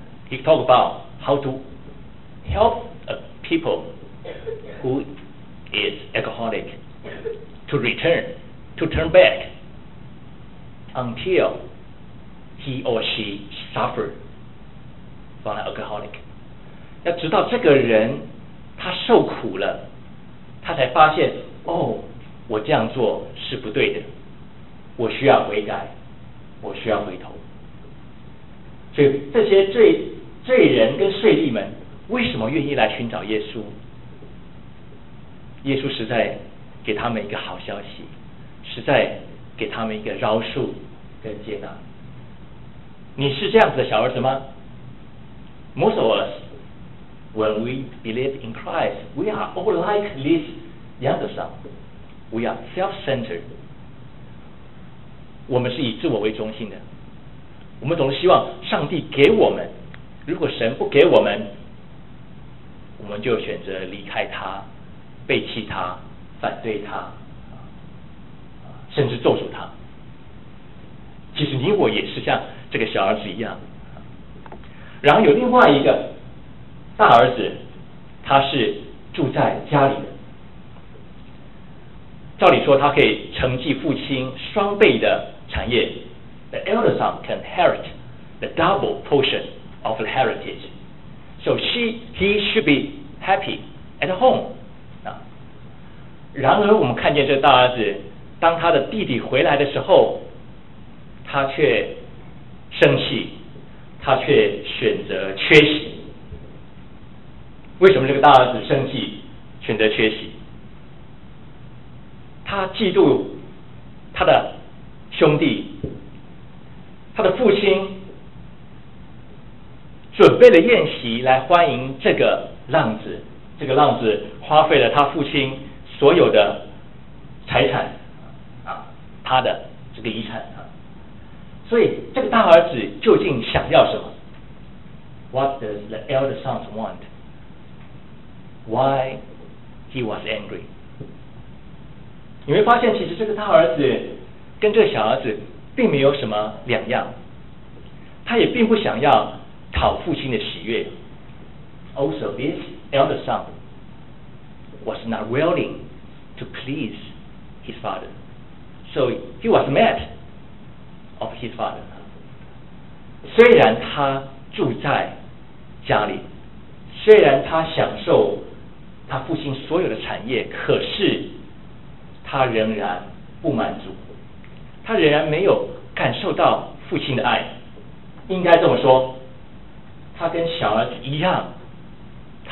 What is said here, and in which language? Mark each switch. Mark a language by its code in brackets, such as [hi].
[en] He talk about how to help a people who is alcoholic to return, to turn backUntil he or she suffered from an alcoholic. [zh] 要直到这个人他受苦了，他才发现，哦，我这样做是不对的，我需要悔改，我需要回头。所以这些罪人跟税吏们为什么愿意来寻找耶稣？耶稣实在给他们一个好消息，实在给他们一个饶恕跟接纳。你是这样子的小儿子吗？ [en] Most of us, when we believe in Christ, we are all like this younger son. We are self-centered. [zh] 我们是以自我为中心的，我们总是希望上帝给我们，如果神不给我们，我们就选择离开他，背弃他，反对他，甚至咒诅他。其实你我也是像这个小儿子一样。然后有另外一个大儿子，他是住在家里的，照理说他可以承继父亲双倍的产业。 [en] The elder son can inherit the double portion of the heritage, so he should be happy at home. [zh] 然而我们看见这大儿子，当他的弟弟回来的时候，他却生气，他却选择缺席。为什么这个大儿子生气选择缺席？他嫉妒他的兄弟，他的父亲准备了宴席来欢迎这个浪子，这个浪子花费了他父亲所有的财产，他的这个遗产。所以这个大儿子究竟想要什么？ [en] What does the elder son want? Why he was angry? [zh] 你会发现其实这个大儿子跟这个小儿子并没有什么两样，他也并不想要讨父亲的喜悦。 [en] Also this elder son was not willing to please his father, so he was madof his father. [zh] 虽然他住在家里，虽然他享受他父亲所有的产业，可是他仍然不满足，他仍然没有感受到父亲的爱。应该这么说，他跟小儿子一样，他